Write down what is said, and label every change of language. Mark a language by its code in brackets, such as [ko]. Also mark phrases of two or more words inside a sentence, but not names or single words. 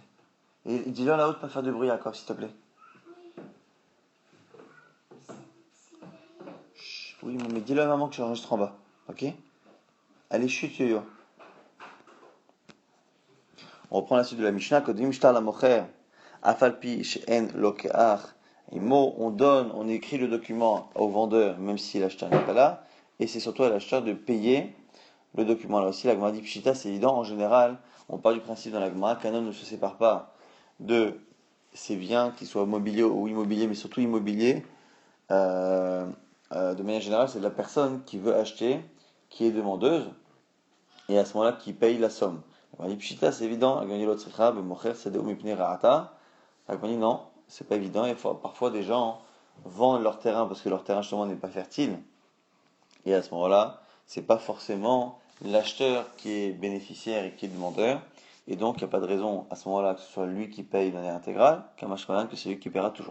[fr] Et dis-leur là-haut de pas faire de bruit, Jacob, s'il te plaît. Chut, oui, mais dis-le à maman que je enregistre en bas, ok? Allez, chut, yo-yo. On reprend la suite de la Mishnah. [he] כותבין שטר למוכר, אף על פי שאין לוקח. [fr] Et mot, on donne, on écrit le document au vendeur, même si l'acheteur n'est pas là. Et c'est surtout à l'acheteur de payer le document. Là aussi, la Gemara dit pshita, c'est évident. En général, on part du principe dans la Gemara qu'un homme ne se sépare pas de ses biens, qu'ils soient mobiliers ou immobiliers, mais surtout immobiliers. De manière générale, c'est de la personne qui veut acheter, qui est demandeuse, et à ce moment-là, qui paye la somme. La Gemara dit pshita, c'est évident. La Gemara dit l'autre sricha, [he] מוכר שדהו מפני רעתה. [fr] La Gemara dit non, c'est pas évident. Et parfois, des gens vendent leur terrain parce que leur terrain justement n'est pas fertile. Et à ce moment-là, c'est pas forcément l'acheteur qui est bénéficiaire et qui est demandeur. Et donc, il n'y a pas de raison à ce moment-là que ce soit lui qui paye de manière intégrale, que c'est lui qui paiera toujours.